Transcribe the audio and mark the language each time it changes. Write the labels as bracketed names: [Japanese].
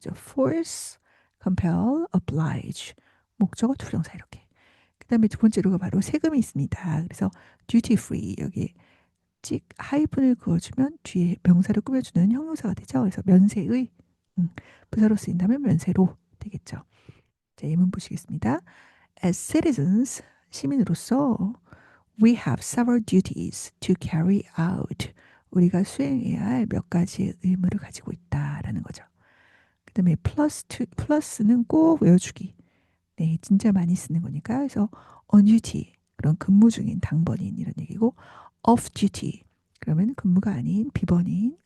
[English] force, compel, oblige. [Korean] 목적어 투정사 이렇게. 그 다음에 두 번째로가 바로 세금이 있습니다. 그래서 duty free 여기 찍 하이픈을 그어주면 뒤에 명사를 꾸며주는 형용사가 되죠. 그래서 면세의 부사로 쓰인다면 면세로 되겠죠. 자, 예문 보시겠습니다. [English] As citizens, [Korean] 시민으로서 [English] we have several duties to carry out. [Korean] 우리가 수행해야 할 몇 가지의 의무를 가지고 있다라는 거죠. 그 다음에 플러스는 꼭 외워주기. 네, 진짜 많이 쓰는 거니까. 그래서 on duty, 그런 근무 중인 당번인 이런 얘기고 off duty, 그러면 근무가 아닌 비번인.